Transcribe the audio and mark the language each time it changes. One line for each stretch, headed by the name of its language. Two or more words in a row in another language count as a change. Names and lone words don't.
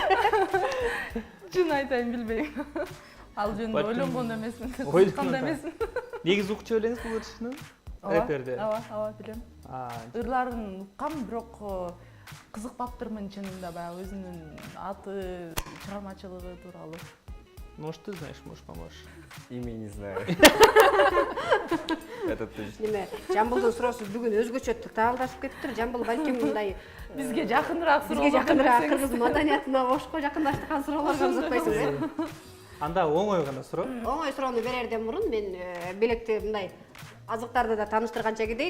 Kyrgyz: Чын айтайын, билбейм. Ал жөнүндө ойлонгон эмесмин. Кандай эмесмин. Негизи укчу элеңиз бул ырчыны? Рэперди. Ооба, билем. Ырларын уккам, бирок кызыкпаптырмын чынында, баягы өзүнүн аты, чыгармачылыгы тууралуу.
Russian: Может, ты знаешь, может, поможешь? Имя не знаю. Это точно.
Kyrgyz: Неме, Жамбылдын суроосу бүгүн өзгөчө таалдашып кетиптир. Жамбыл балким мындай Бизге жакыныраак суроо. бизге жакыныраак кыргыз маданиятына ошко жакындаштырган суроолорго узатпайсыңыз, Анда оңой гана суроо. Оңой суроону берерден мурун мен белекти мындай азыктарды да тааныштырганча кетейин.